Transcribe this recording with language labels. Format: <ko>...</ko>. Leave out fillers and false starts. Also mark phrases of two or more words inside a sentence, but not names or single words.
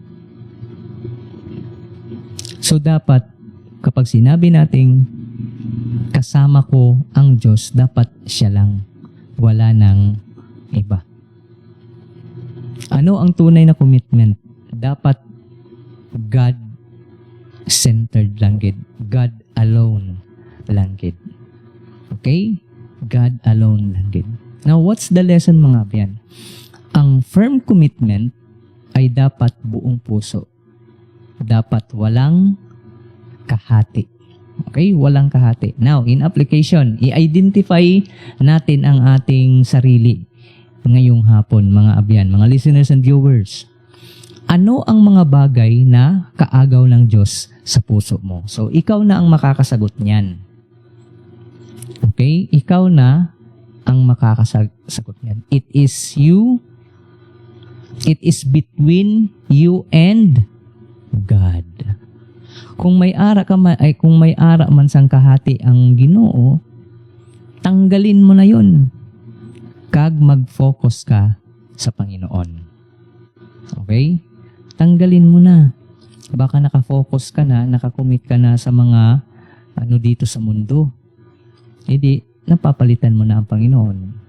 <tl>So dapat, kapag sinabi nating kasama ko ang Diyos, dapat siya lang. Wala nang iba. Ano ang tunay na commitment? Dapat God-centered</tl> <hil>lang gid.</hil> <en>God alone</en> <hil>lang gid.</hil> <en>Okay? God alone</en> <hil>lang gid.</hil> <en>Now, what's the lesson</en> <hil>mga abyan?</hil> <tl>Ang firm commitment ay dapat buong puso. Dapat walang kahati. Okay? Walang kahati.</tl> <en>Now, in application,</en> <tl>i-identify natin ang ating sarili ngayong hapon,</tl> <hil>mga abyan,</hil> <tl>mga</tl> <en>listeners and viewers.</en> <tl>Ano ang mga bagay na kaagaw ng Diyos sa puso mo? So, ikaw na ang makakasagot niyan. Okay? Ikaw na ang makakasagot niyan.</tl> <en>It is you. It is between you and God.</en> <hil>Kung may ara man sang kahati ang Ginoo,</hil> <tl>tanggalin mo na 'yon.</tl> <hil>Kag mag-focus ka sa Panginoon.</hil> <tl>Okay? Tanggalin mo na. Baka naka-focus ka na, nakakommit ka na sa mga dito sa mundo. Hindi napapalitan mo na ang Panginoon.</tl>